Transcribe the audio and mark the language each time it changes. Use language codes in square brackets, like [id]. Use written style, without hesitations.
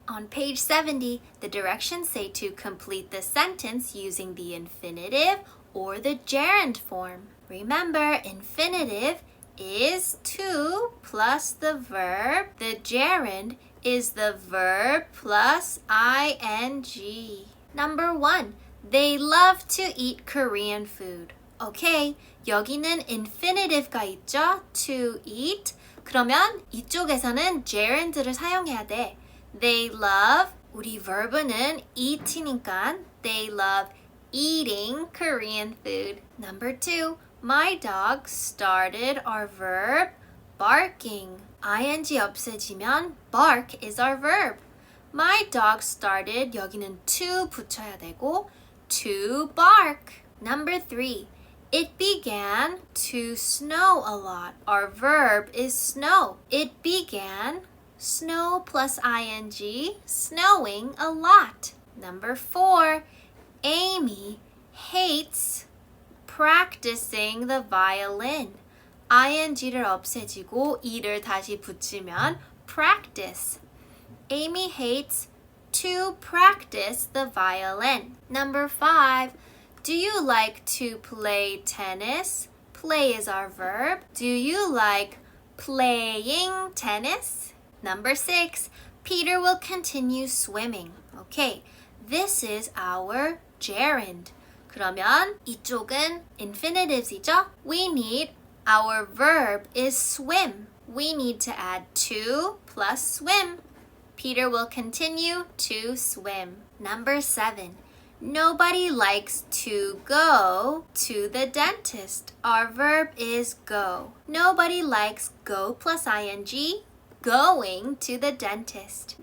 [en] On page 70, the directions say to complete the sentence using the infinitive or the gerund form. Remember, infinitive is to plus the verb. The gerund is the verb plus ing. Number 1, they love to eat Korean food. [ko] Okay, 여기는 infinitive가 있죠? [en] To eat. [ko] 그러면 이쪽에서는 gerund를 사용해야 돼. [en] They love, [ko] 우리 [en] verb는 eat [ko] 이니까 [en] they love eating Korean food. Number 2, my dog started our verb barking. ing [ko] 없애지면 [en] bark is our verb. My dog started, [ko] 여기는 to 붙여야 되고 [en] to bark. Number 3, it began to snow a lot. Our verb is snow. It began, snow plus ing, snowing a lot. Number 4, Amy hates practicing the violin. [ko] ing를 없애지고 e를 다시 붙이면 practice. [en] Amy hates to practice the violin. Number 5, do you like to play tennis? Play is our verb. Do you like playing tennis? Number 6, Peter will continue swimming. Okay, this is our gerund. [ko] 그러면 이쪽은 infinitive이죠? [en] We need, our verb is swim. We need to add to plus swim. Peter will continue to swim. Number 7, nobody likes to go to the dentist. Our verb is go. Nobody likes go plus ing, going to the dentist.